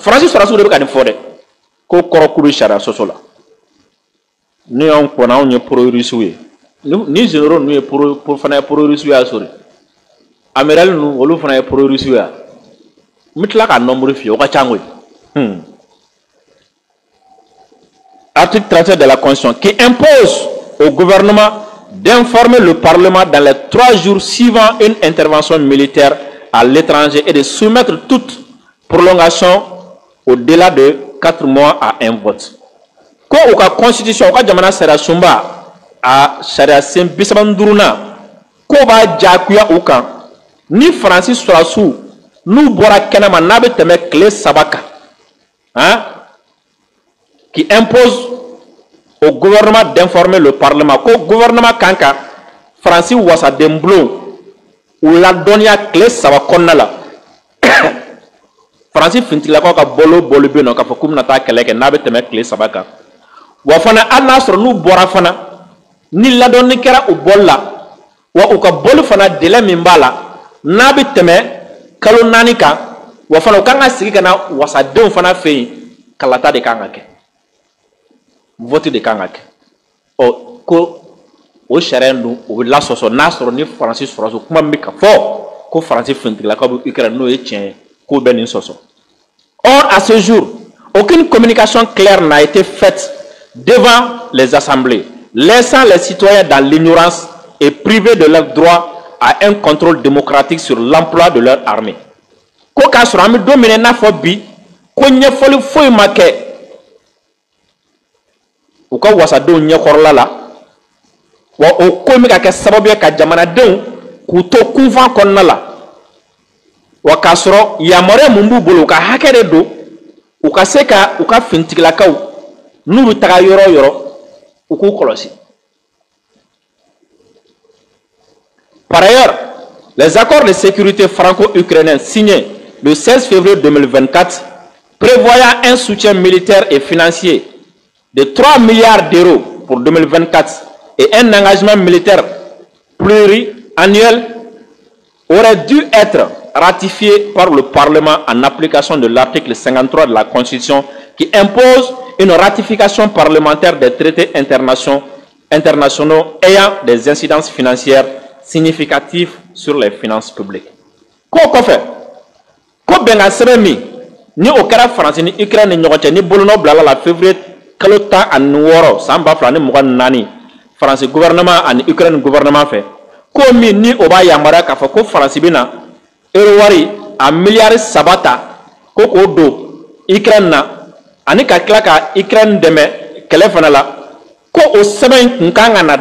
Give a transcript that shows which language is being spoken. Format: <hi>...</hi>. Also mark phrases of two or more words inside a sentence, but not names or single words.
<bm>Faransi sɔrɔsiw de bɛ ka nin fɔ dɛ. Ko kɔrɔ k'u bɛ sariya sɔsɔ la. Ni y'anw kɔnɔ anw ye pro-russiw ye. Ni généraux ninnu ye fana ye pro-russiw y'a sɔrɔ. Amiral ninnu olu fana ye pro-russiw ya. N bɛ tila k'a nombre f'i ye o ka ca koyi.</bm> <fr>Article 37 de la Constitution qui impose au gouvernement d'informer le Parlement dans les 3 jours suivant une intervention militaire à l'étranger et de soumettre toute prolongation au-delà de 4 mois à un vote.</fr> <bm>Ko u ka constitution u ka jamana sariya sunba a sariya sen 35nan ko b'a jagoya u kan ni Faransi sɔrɔsiw n'u bɔra kɛnɛma n'a bɛ tɛmɛ tile 3 kan</bm> <fr>qui impose au gouvernement d'informer le Parlement.</fr> <bm>Ko gouvernement kan ka Faransi wasaden bulon u ladɔnniya tile 3 kɔnɔna la Faransi fintigilakaw ka bolo bɛ yen nɔ k'a fɔ k'u bɛna taa kɛlɛ kɛ n'a bɛ tɛmɛ tile 3 kan wa fana hali n'a sɔrɔ n'u bɔra fana ni ladɔnni kɛra u bɔli la wa u ka boli fana délai min b'a la n'a bɛ tɛmɛ kalo 4 kan wa fana u kan ka sigi ka na wasadenw fana fɛ yen kalata de kan ka kɛ vote de kan ka kɛ ko o sariya in dun o bɛ lasɔsɔ n'a sɔrɔ ni Faransi sɔrɔsiw kuma min bɛ ka fɔ ko Faransi fintigilakaw bɛ Ukraine n'o ye tiɲɛ ye k'o bɛ nin sɔsɔ.</bm> <fr>Or à ce jour aucune communication claire n'a été faite devant les assemblées, laissant les citoyens dans l'ignorance et privés de leur droit à un contrôle démocratique sur l'emploi de leur armée.</fr> <bm>Ko k'a sɔrɔ an bɛ don min na i n'a fɔ bi ko ɲɛfɔli foyi ma kɛ u ka wasadenw ɲɛkɔrɔla la wa o ko in bɛ ka kɛ sababu ye ka jamanadenw k'u to kunfan kɔnɔna la wa k'a sɔrɔ yamaruya mun b'u bolo u ka hakɛ de don u ka se ka u ka fintigilakaw n'u bɛ taga yɔrɔ o yɔrɔ u k'u kɔlɔsi.</bm> <fr>Par ailleurs, les accords de sécurité franco-ukrainiens signés le 16 février 2024 prévoyant un soutien militaire et financier de 3 milliards d'euros pour 2024 et un engagement militaire pluriannuel auraient dû être ratifiés par le Parlement en application de l'article 53 de la Constitution qui impose une ratification parlementaire des traités internationaux ayant des incidences financières significatives sur les finances publiques.</fr> <bm>Ko kɔfɛ ko bɛnkan sɛbɛn min ni o kɛra Faransi ni Ukraine ni ɲɔgɔn cɛ ni bolonɔ bilala la février kalo 16 san 2024 Faransi gouvernement ani Ukraine gouvernement fɛ ko min ni o b'a yamaruya k'a fɔ ko Faransi bɛna euro wari a miliyari 3 ta ko k'o don Ukraine na ani ka tila ka Ukraine dɛmɛ kɛlɛ fana la ko o sɛbɛn kun kan ka na</bm>